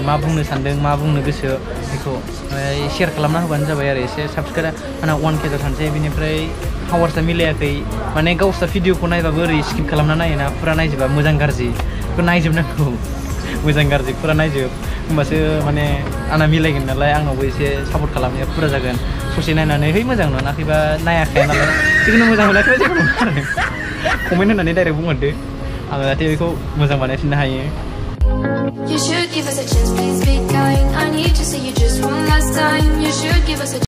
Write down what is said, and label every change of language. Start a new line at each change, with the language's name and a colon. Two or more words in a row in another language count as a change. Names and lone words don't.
Bodo: मा बुंनो सानदों मा बुंनो गोसो बेखौ शेयार खालामना होबानो जाबाय आरो एसे साबसक्राइब आंना 1K थानोसै बेनिफ्राय हावार्सआ मिलायाखै माने गावस्रा भिडिअखौ नायबाबो ओरै स्किप खालामना नायोना फुरा नायजोबा मोजां गाज्रि बेखौ नायजोबनांगौ मोजां गाज्रि फुरा नायजोब होमबासो माने आंना मिलायगोन नालाय आंनावबो एसे सापर्ट खालामनाया फुरा जागोन ससे नायनानै है मोजां मोनाखैबा नायाखै नालाय जिखुनु मोजां मोनाखैबा जेबो नङा आरो कमेन्ट होनानै डाइरेक्ट बुंहरदो आं जाहाथे बेखौ मोजां बानायफिननो हायो
English: You should give us a chance, please be kind. I need to see you just one last time. You should give us a